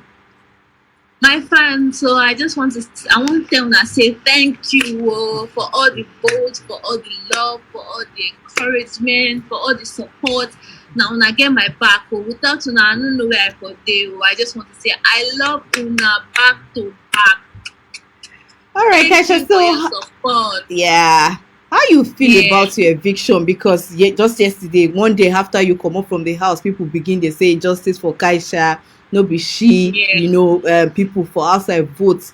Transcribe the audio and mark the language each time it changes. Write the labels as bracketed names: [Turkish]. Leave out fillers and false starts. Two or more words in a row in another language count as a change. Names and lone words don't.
[Nigerian Pidgin] My fans, so I want to tell una say thank you for all the votes, for all the love, for all the encouragement, for all the support. Now una get my back. Oh, without una, I don't know where I for dey. Oh, I just want to say I love una back to back. All right, Kaisha, so yeah, how you feel about your eviction? Because just yesterday, one day after you come up from the house, people begin to say justice for Kaisha. No be she, you know, people for outside votes.